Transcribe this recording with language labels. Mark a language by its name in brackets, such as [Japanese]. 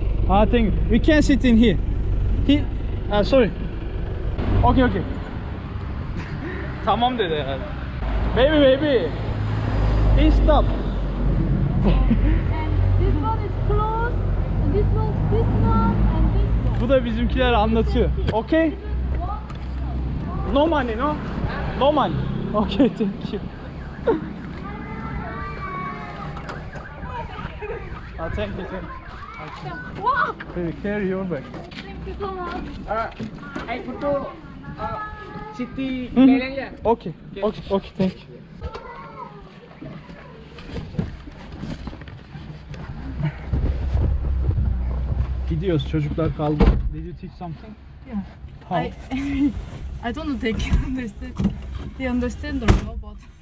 [English] I think we can sit in here. Here. Sorry. Okay. [Turkish] Tamam dedi herhalde. [English] Baby. Please stop. And this one is closed. And this one, and this one. [Turkish] Bu da bizimkiler anlatıyor. [English] Okay? No money, no? No money. Okay, thank you. Thank you. Wow! Baby, carry your bag. Thank you so much. I photo city Mhm. [Turkish] Thailand ya. [English] Okay, thank you. [Turkish] Gidiyoruz, çocuklar kaldı. [English] Did you teach something? Yeah. How? I don't know they can understand. They understand or no, but